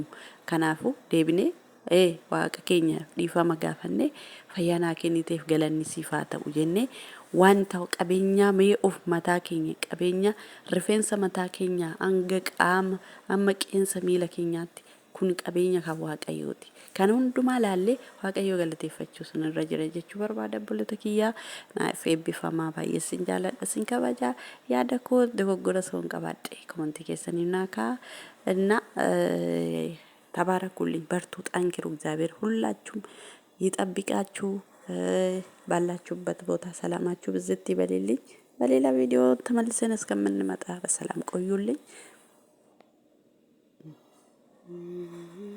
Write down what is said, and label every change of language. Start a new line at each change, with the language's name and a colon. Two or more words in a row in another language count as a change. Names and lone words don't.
Oromo: Kanaafu deebinee waaqa keenya dhiifama gaafanne fayyaanaa kenniteef galanni siif haa ta'u jennee wanta qabeenyaa mee of mataa keenya qabeenya rifeensa mataa keenya hanga qaama amma qeensa miila keenyaatti kun qabeenya kan waaqayyooti. Kan hundumaa laallee waaqayyo galateeffachuu sanarra jira jechuu barbaada bullata kiyyaa. Naaf eebbifamaa baay'ee sin jaaladha sin kabajaa yaada koo dogoggora soon qabaadhe komantii keessanii naa kaa
Amharic: እና ተባረኩልኝ በርቱ ጠንክሩ እግዚአብሔር ሁላችሁም ይጠብቃችሁ ባላችሁበት ቦታ ሰላማችሁ ብዝት ይበልልኝ። በሌላ ቪዲዮ ተመልሰን እስከምንመጣ በሰላም ቆዩልኝ።